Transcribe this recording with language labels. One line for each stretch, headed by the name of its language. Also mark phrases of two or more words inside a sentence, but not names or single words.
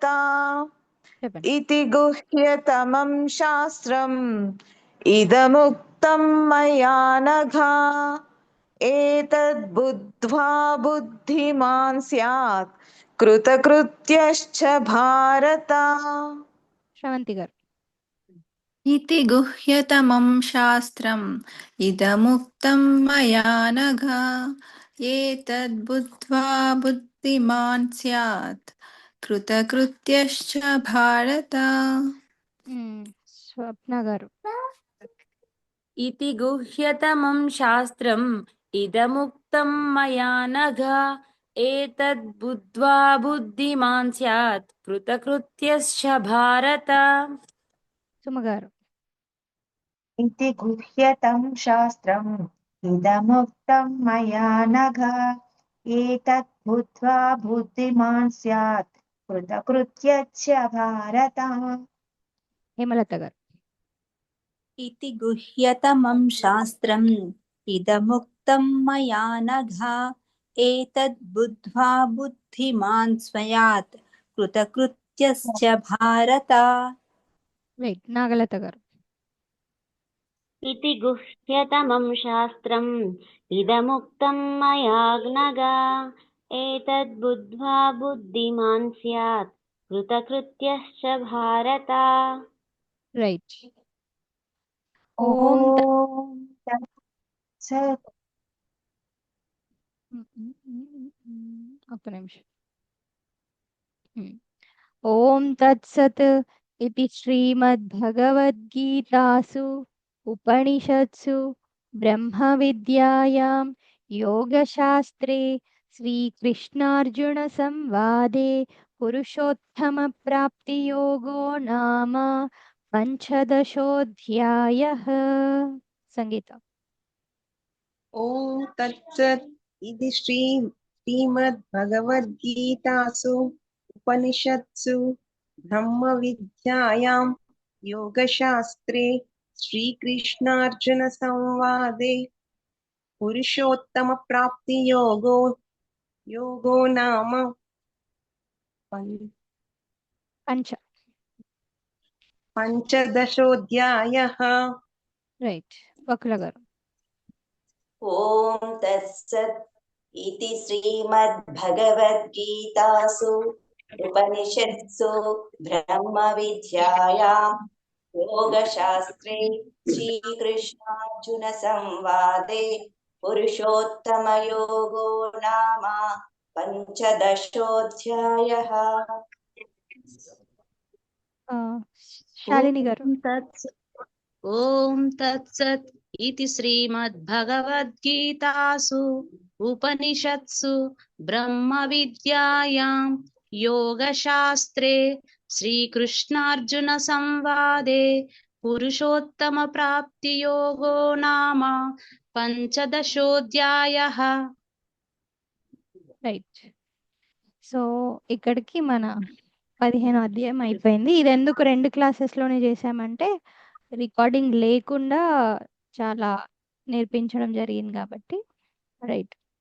Telugu: చెప్పండి.
Sanskrit: इति गुह्यतमं शास्त्रम् इदमुक्तं मया नघ एतद्बुद्ध्वा बुद्धिमान् स्यात् कृतकृत्यश्च भारत.
Telugu: శ్రవంతి గారు.
Sanskrit: इति गुह्यतमं शास्त्रम् इदमुक्तं मया नघ एतद्बुद्ध्वा बुद्धिमान् स्यात् कृतकृत्यश्च भारत.
Telugu: స్వప్న గారు.
Sanskrit: इति गुह्यतमं शास्त्रम् इदमुक्तं मया नघ एतद्बुद्ध्वा बुद्धिमान् स्यात् कृतकृत्यश्च भारत
Telugu: సుమ గారు.
Sanskrit: इति गुह्यतं शास्त्रम् इदमुक्तं मया नघ एतत् बुद्ध्वा बुद्धिमान् स्यात् कृतकृत्यश्च भारत.
Telugu: హేమలత గారు.
Sanskrit: इति गुह्यतमं शास्त्रम् इदमुक्तं मया नघ एतद् बुद्ध्वा बुद्धिमान् स्यात् कृतकृत्यश्च भारत.
Telugu: రైట్. నాగలత గారు.
Sanskrit: इति गुह्यतमं शास्त्रम् इदमुक्तं मया नघ एतद्बुद्ध्वा बुद्धिमान् स्यात् कृतकृत्यश्च भारत
Telugu: రైట్. ఓం
Sanskrit: तत्सत्
Telugu: ఒక్క నిమిషం.
Sanskrit: ఓం తత్సత్ ఇది శ్రీమద్భగవద్గీతాసు ఉపనిషత్సు బ్రహ్మ విద్యాయాం యోగశాస్త్రే శ్రీకృష్ణార్జున సంవాదే పురుషోత్తమ ప్రాప్తి యోగో నామ పంచదశోऽధ్యాయః.
Telugu: సంగీత.
Sanskrit: ॐ तत्सत् इति श्रीमद्भगवद्गीतासु उपनिषत्सु ब्रह्मविद्यायां योगशास्त्रे श्रीकृष्णार्जुनसंवादे पुरुषोत्तमप्राप्तियोगो नाम पञ्चदशोऽध्यायः
Telugu: రైట్ వకుల గారు.
Sanskrit: ఓం తత్సత్ इति श्रीमद्भगवद्गीतासु उपनिषत्सु ब्रह्मविद्यायां योगशास्त्रे श्रीकृष्णार्जुनसंवादे पुरुषोत्तमयोगो नाम पञ्चदशोऽध्यायः।
Telugu: శాలిని గారు.
Sanskrit: ఓం తత్సత్ इति श्रीमद्भगवद्गीतासु उपनिषत्सु ब्रह्मविद्यायां योगशास्त्रे श्रीकृष्णार्जुनसंवादे पुरुषोत्तमप्राप्तियोगो नाम पञ्चदशोऽध्यायः।
Telugu: రైట్. సో ఇక్కడికి మన 15వ అధ్యాయం అయిపోయింది. ఇది ఎందుకు 2 క్లాసెస్లోనే చేసామంటే రికార్డింగ్ లేకుండా చాలా నేర్పించడం జరిగింది కాబట్టి. రైట్.